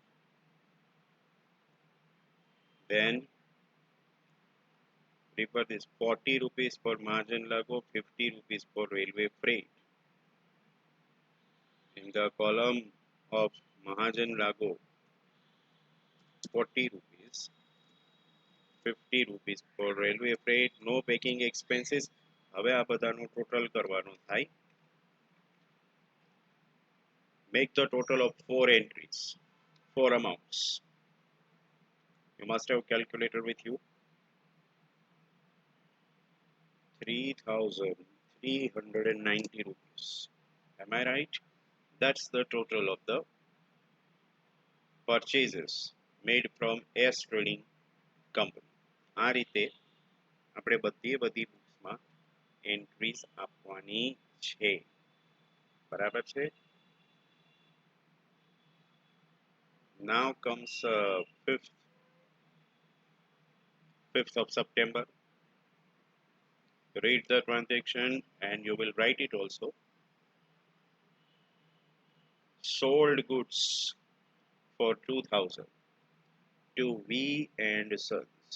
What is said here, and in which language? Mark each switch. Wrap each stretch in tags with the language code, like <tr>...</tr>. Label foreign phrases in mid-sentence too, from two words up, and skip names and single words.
<en>Then refer this 40 rupees for margin lago, 50 rupees for railway freight. In the column of Mahajan Lago, 40 rupees, 50 rupees for railway freight, no packing expenses.</en> <gu>હવે આ બધાનું ટોટલ કરવાનું થાય.</gu> <en>Make the total of 4 entries, 4 amounts. You must have calculator with you. 3,390 rupees. Am I right? That's the total of the purchases made from S Trading Company.</en> <gu>આ રીતે આપણે બધી બુક્સમાં એન્ટ્રીઝ આપવાની છે. બરાબર છે?</gu> <en>Now comes 5th of September. Read the transaction and you will write it also. Sold goods for 2,000 to V and Sons.</en>